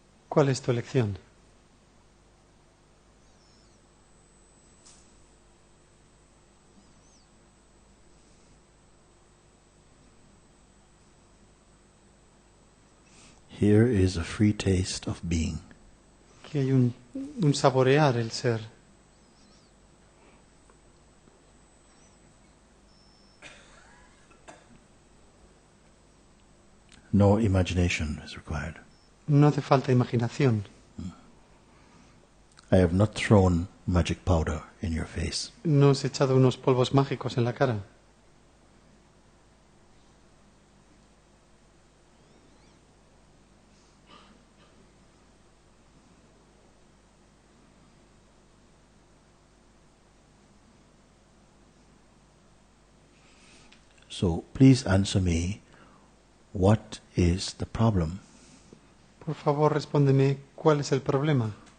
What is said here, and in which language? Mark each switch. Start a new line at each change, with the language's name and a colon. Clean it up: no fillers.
Spanish: ¿Cuál es tu elección?
English: Here is a free taste of being.
Spanish: Que hay un saborear el ser.
English: No imagination is required.
Spanish: No hace falta imaginación.
English: I have not thrown magic powder in your face.
Spanish: No has echado unos polvos mágicos en la cara.
English: So please answer me, what is the problem?
Spanish: Por favor, respóndeme, ¿cuál es el problema?